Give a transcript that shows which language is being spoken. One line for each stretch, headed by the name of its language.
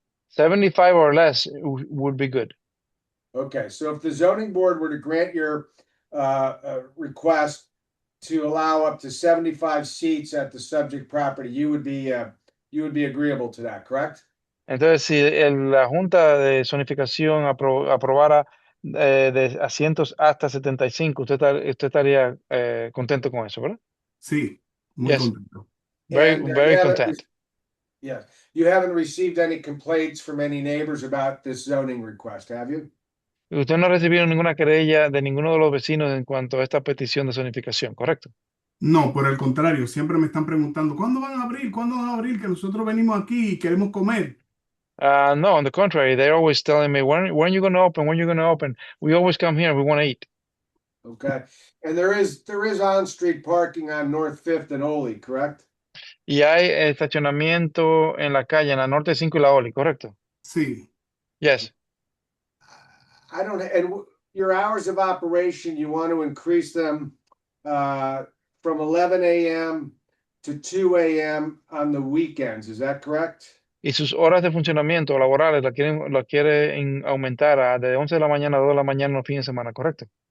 English: 75 or less would be good. Okay, so if the zoning board were to grant your request to allow up to 75 seats at the subject property, you would be agreeable to that, correct?
Spanish: Entonces, si la Junta de Zonificación aprobara de asientos hasta 75, usted estaría contento con eso, ¿verdad? Sí, muy
English: Yes,
Spanish: contento.
English: very, And very content. yes, you haven't received any complaints from any neighbors about this zoning request, have you?
Spanish: Usted no ha recibido ninguna querella de ninguno de los vecinos en cuanto a esta petición de zonificación, ¿correcto? No, por el contrario, siempre me están preguntando, ¿cuándo van a abrir? ¿Cuándo van a abrir? Que nosotros venimos aquí y queremos comer.
English: No, on the contrary, they're always telling me, when are you going to open? When are you going to open? We always come here, we want to eat. Okay, and there is on-street parking on North Fifth and Ole, correct?
Spanish: Y hay estacionamiento en la calle, en la Norte 5 y la Oli, ¿correcto? Sí,
English: Yes. I don't, and your hours of operation, you want to increase them from 11 a.m. to 2 a.m. on the weekends, is that correct?
Spanish: Y sus horas de funcionamiento laborales la quiere aumentar de 11 de la mañana a 2 de la mañana los fines de semana, ¿correcto?